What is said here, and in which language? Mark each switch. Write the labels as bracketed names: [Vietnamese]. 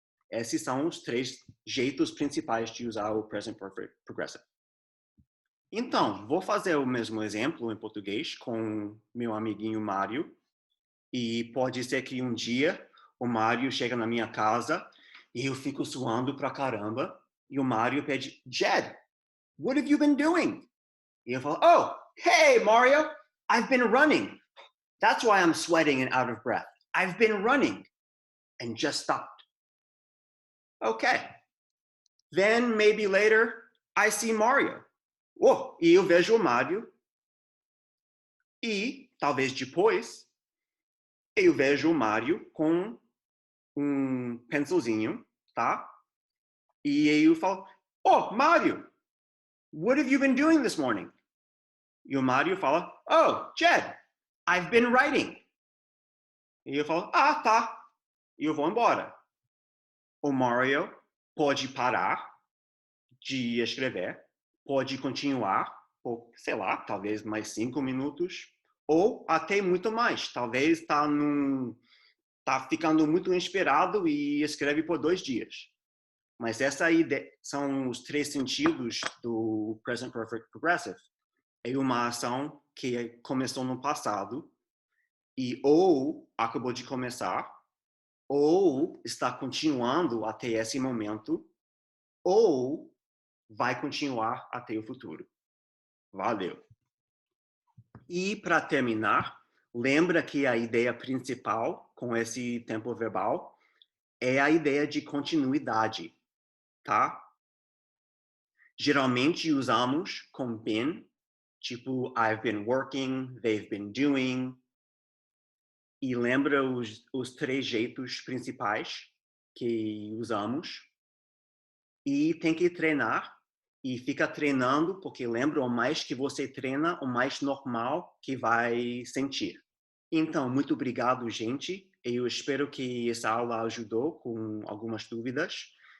[Portuguese] Esses são os três jeitos principais de usar o present perfect progressive. Então, vou fazer o mesmo exemplo em português com meu amiguinho Mário. E pode ser que um dia o Mário chega na minha casa e eu fico suando pra caramba. E o Mário pede, [English] Jed, what have you been doing? [Portuguese] E eu falo, [English] oh, hey, Mario, I've been running. That's why I'm sweating and out of breath. I've been running and just stopped. Okay. Then maybe later I see Mario. [Portuguese] Oh, e eu vejo o Mário. E talvez depois eu vejo o Mário com um penselzinho, tá? E eu falo, [English] oh, Mário, what have you been doing this morning? [Portuguese] E o Mário fala, oh, Jed, [English] I've been writing. [Portuguese] E eu falo, ah, tá. E eu vou embora. O Mário pode parar de escrever, pode continuar, ou, sei lá, talvez mais 5 minutos, ou até muito mais. Talvez está tá ficando muito inspirado e escreve por 2 dias. Mas essa aí são os 3 sentidos do Present Perfect Progressive. É uma ação que começou no passado e ou acabou de começar, ou está continuando até esse momento, ou vai continuar até o futuro. Valeu! E para terminar, lembra que a ideia principal com esse tempo verbal é a ideia de continuidade, tá? Geralmente usamos com been, tipo [English] I've been working, they've been doing. [Portuguese] E lembra os 3 jeitos principais que usamos. E tem que treinar. E fica treinando, porque lembra, o mais que você treina, o mais normal que vai sentir. Então, muito obrigado, gente. Eu espero que essa aula ajudou com algumas dúvidas.